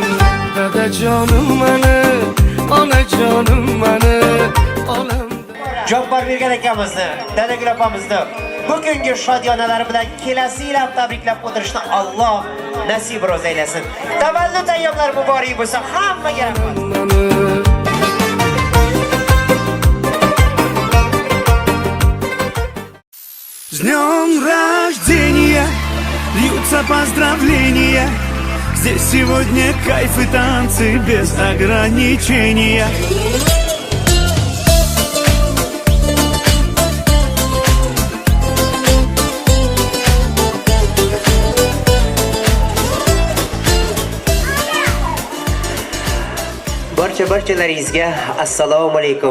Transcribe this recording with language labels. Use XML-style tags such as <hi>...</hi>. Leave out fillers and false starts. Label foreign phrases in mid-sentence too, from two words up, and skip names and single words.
<uz>Dadajonim mani, onajonim mani, olamda. Jabbar bergan akamizni, Dadagul opamizni bugungi shodiyonalari bilan kelasi yil ham tabriklab o'tirishni Alloh nasib ro'z aylasin. Tavallud ayyomlari muborak bo'lsin. Hammaga rahmat.</uz> <ru>С днем рождения льются поздравления. Здесь сегодня кайф и танцы без ограничения.</ru> <uz>Barchalaringizga assalomu alaykum.</uz>